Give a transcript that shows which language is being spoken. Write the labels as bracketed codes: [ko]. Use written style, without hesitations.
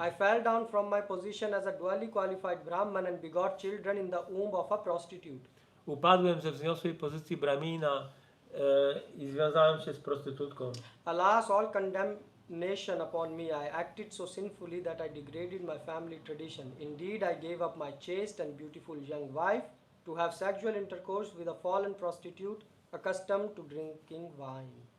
[en] I fell down from my position as a dually qualified Brahman and begot children in the womb of a prostitute. [pl] Upadłem ze wzniosłej pozycji bramina i związałem się z prostytutką. [en] Alas, all condemnation upon me. I acted so sinfully that I degraded my family tradition. Indeed, I gave up my chaste and beautiful young wife to have sexual intercourse with a fallen prostitute accustomed to drinking wine.